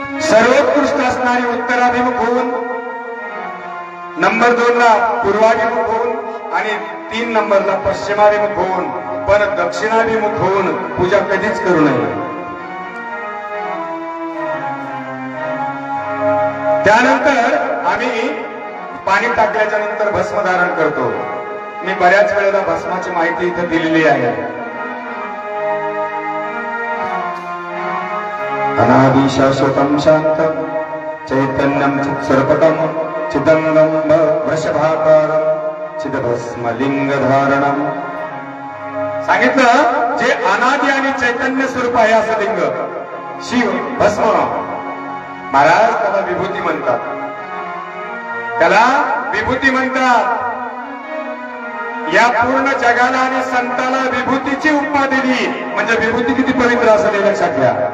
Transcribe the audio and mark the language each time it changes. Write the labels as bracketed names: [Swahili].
[Marathi] सर्वोत्कृष्ट असणारी उत्तराभिमुख होऊन नंबर 2 ला पूर्वाभिमुख होऊन आणि 3 नंबरला पश्चिमाभिमुख होऊन पण दक्षिणाभिमुख होऊन पूजा कधीच करू नये. त्यानंतर आम्ही पाणी टाकल्याच्या नंतर भस्म धारण करतो. मी बऱ्याच वेळेला भस्माची माहिती इथे दिलेली आहे. [Sanskrit] अनादि शाश्वतम शांतम चैतन्यम चित्स्वरूपकम चिदंगम वृषभाकारम चिदभस्म लिंग धारणम. [Marathi] सांगितलं जे अनादि आणि चैतन्य स्वरूप आहे असं लिंग शिव भस्म. महाराज त्याला विभूती म्हणतात. त्याला विभूती म्हणतात. या पूर्ण जगाला आणि संताला विभूतीची उपमा दिली म्हणजे विभूती किती पवित्र असेल लक्षात घ्या.